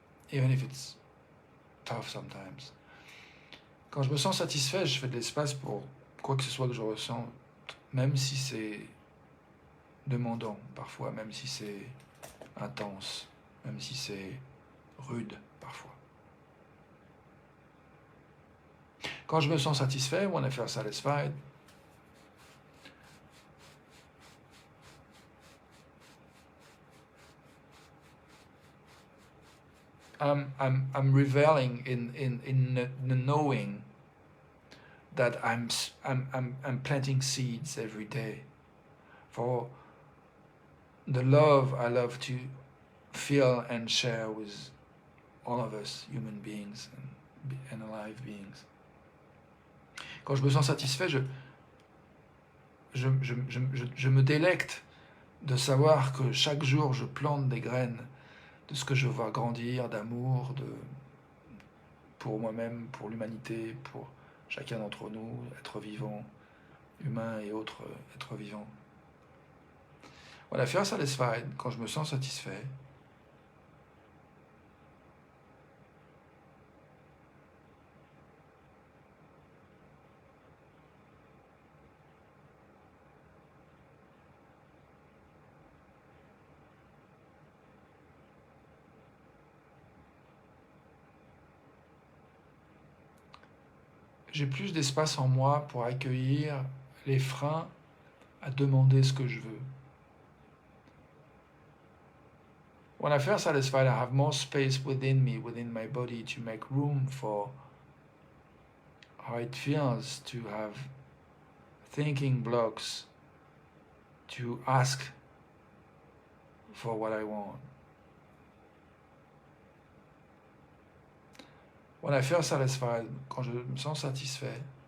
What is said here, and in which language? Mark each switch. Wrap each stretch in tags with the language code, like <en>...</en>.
<en>Even if it's tough sometimes.</en> <fr>Quand je me sens satisfait, je fais de l'espace pour quoi que ce soit que je ressens, même si c'est demandant parfois, même si c'est intense, même si c'est rude parfois. Quand je me sens satisfait,</fr> <en>when I feel satisfied, I'm reveling in the knowing that I'm planting seeds every day for the love I love to feel and share with all of us, human beings and alive beings.</en> <fr>Quand je me sens satisfait, je me délecte de savoir que chaque jour je plante des graines de ce que je vois grandir, d'amour, pour moi-même, pour l'humanité, pour chacun d'entre nous, êtres vivants, humains et autres êtres vivants.</fr> <en>When I feel satisfied,</en> <fr>quand je me sens satisfait, j'ai plus d'espace en moi pour accueillir les freins à demander ce que je veux.</fr> <en>When I feel satisfied, I have more space within me, within my body, to make room for how it feels to have thinking blocks, to ask for what I want. When I feel satisfied,</en> <fr>quand je me sens satisfait,</fr>